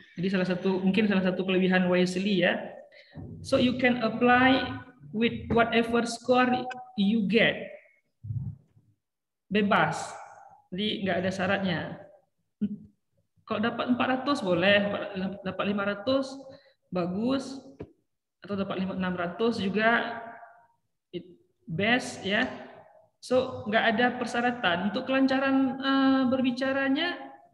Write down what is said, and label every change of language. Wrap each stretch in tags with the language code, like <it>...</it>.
<id>Jadi mungkin salah satu kelebihan YSEALI ya.</id> <en>So you can apply with whatever score you get.</en> <id>Bebas. Jadi nggak ada syaratnya. Kalau dapat 400 boleh, dapat 500 bagus, atau dapat 600 juga best ya. So nggak ada persyaratan untuk kelancaran berbicaranya.</id>